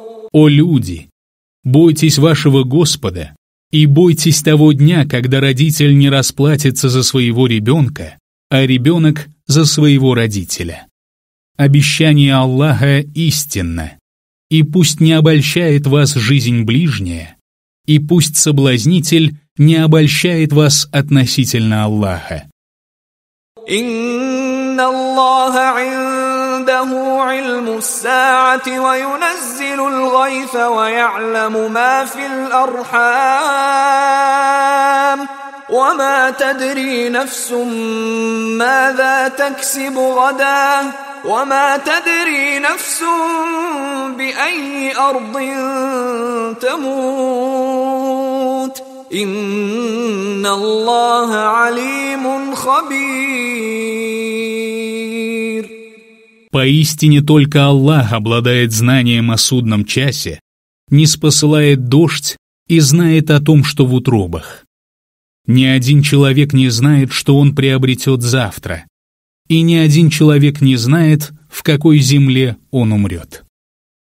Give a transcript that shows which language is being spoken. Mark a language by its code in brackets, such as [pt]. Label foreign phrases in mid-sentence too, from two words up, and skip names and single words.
[ru] О люди, бойтесь вашего Господа и бойтесь того дня, когда родитель не расплатится за своего ребенка, а ребенок за своего родителя. Обещание Аллаха истинно, и пусть не обольщает вас жизнь ближняя, и пусть соблазнитель не обольщает вас относительно Аллаха. [ar] إن الله عنده علم الساعة وينزل الغيث ويعلم ما في الأرحام وما تدري نفس ماذا تكسب غدا وما تدري نفس بأي أرض تموت إن الله عليم خبير. [ru] Поистине только Аллах обладает знанием о судном часе, ниспосылает дождь и знает о том, что в утробах. Ни один человек не знает, что он приобретет завтра, и ни один человек не знает, в какой земле он умрет.